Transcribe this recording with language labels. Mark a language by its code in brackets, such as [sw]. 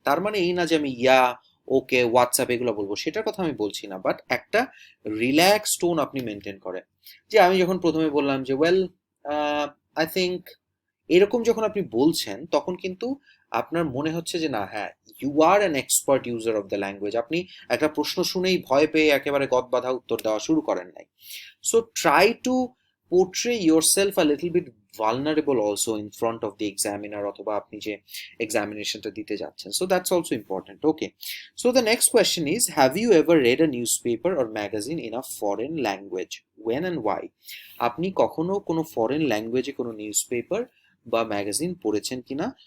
[bn] তার মানে এই না যে আমি ইয়া, ওকে, হোয়াটসঅ্যাপ এগুলো বলবো, সেটার কথা আমি বলছি না, বাট একটা রিল্যাক্স টোন আপনি মেনটেন করেন। যে আমি যখন প্রথমে বললাম যে ওয়েল, আই থিঙ্ক, এরকম যখন আপনি বলছেন, তখন কিন্তু আপনার মনে হচ্ছে যে না, হ্যাঁ, [en] You are an expert user of the language. [bn] আপনি একটা প্রশ্ন শুনেই ভয় পেয়ে একেবারে গদবাঁধা উত্তর দেওয়া শুরু করেন নাই। [en] so try to portray yourself a little bit vulnerable also in front of the examiner, [bn] অথবা আপনি যে এক্সামিনেশনটা দিতে যাচ্ছেন। [en] So that's also important. Okay, so the next question is, have you ever read a newspaper or magazine in a foreign language? When and why? [bn] আপনি কখনো কোনো foreign ল্যাঙ্গুয়েজে কোনো নিউজ পেপার বা ম্যাগাজিন পড়েছেন কিনা?